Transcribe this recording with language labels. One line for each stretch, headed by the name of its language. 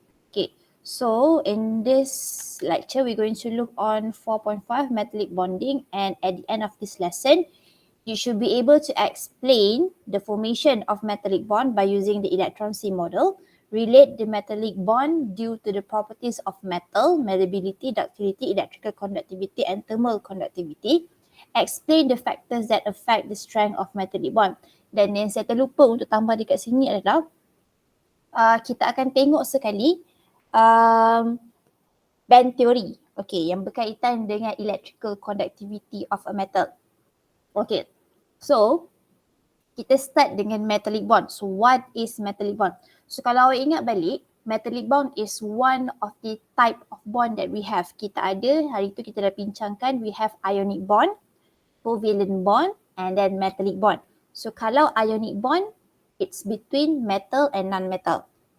English: Okay, so in this lecture, we're going to look on 4.5 metallic bonding, and at the end of this lesson, you should be able to explain the formation of metallic bond by using the electron C model, relate the metallic bond due to the properties of metal, malleability, ductility, electrical conductivity, and thermal conductivity. Explain the factors that affect the strength of metallic bond.
Malay: Dan yang saya terlupa untuk tambah dekat sini adalah kita akan tengok sekali band theory, okay, yang berkaitan dengan
English: electrical conductivity of a metal.
Malay: Okay, so kita start dengan metallic bond.
English: So what is metallic bond?
Malay: So kalau awak ingat balik,
English: metallic bond is one of the type of bond that we have.
Malay: Kita ada, hari tu kita dah bincangkan,
English: we have ionic bond, covalent bond, and then metallic bond. So kalau ionic bond, it's between metal and non-metal.